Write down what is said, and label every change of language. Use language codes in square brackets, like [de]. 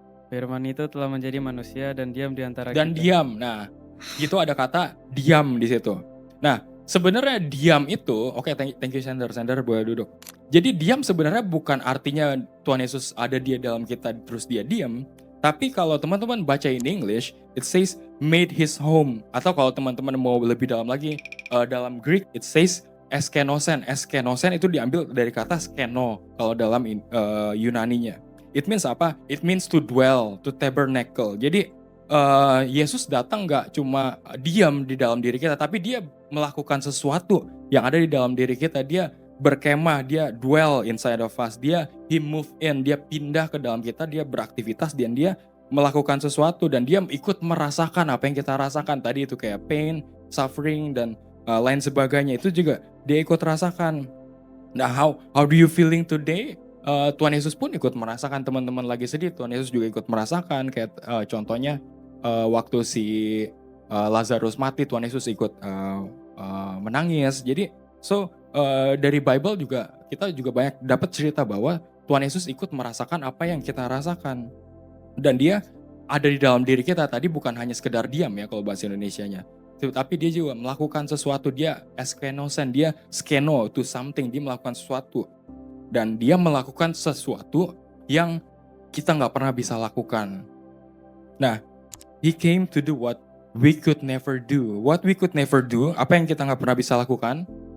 [id] Firman itu telah menjadi manusia dan diam di antara Dan kita. diam, nah itu ada kata diam di situ. Nah sebenarnya diam itu, oke, [en] thank you [id] Sender boleh duduk. Jadi diam sebenarnya bukan artinya Tuhan Yesus ada di dalam kita terus dia diam. Tapi kalau teman-teman baca in English, [en] it says made his home. [id] Atau kalau teman-teman mau lebih dalam lagi, dalam Greek [en] it says [id] eskenosen. Eskenosen itu diambil dari kata skeno kalau dalam Yunaninya. [en] It means apa? It means to dwell, to tabernacle. [id] Jadi Yesus datang gak cuma diam di dalam diri kita, tapi dia melakukan sesuatu yang ada di dalam diri kita. Dia berkemah, dia [en] dwell inside of us, he move in, [id] dia pindah ke dalam kita, dia beraktivitas dan dia melakukan sesuatu, dan dia ikut merasakan apa yang kita rasakan tadi itu kayak pain, suffering dan lain sebagainya, itu juga dia ikut rasakan. [en] Nah how do you feeling today? [id] Tuhan Yesus pun ikut merasakan. Teman-teman lagi sedih, Tuhan Yesus juga ikut merasakan. Kayak contohnya waktu si Lazarus mati, Tuhan Yesus ikut menangis. Jadi dari Bible juga kita juga banyak dapat cerita bahwa Tuhan Yesus ikut merasakan apa yang kita rasakan, dan dia ada di dalam diri kita. Tadi bukan hanya sekedar diam ya kalau bahasa Indonesianya, tapi dia juga melakukan sesuatu. Dia eskenosen, dia [en] skeno to something, [id] dia melakukan sesuatu, dan dia melakukan sesuatu yang kita nggak pernah bisa lakukan. [en] Nah, he came to do what we could never do. What we could never do, [id] apa yang kita nggak pernah bisa lakukan.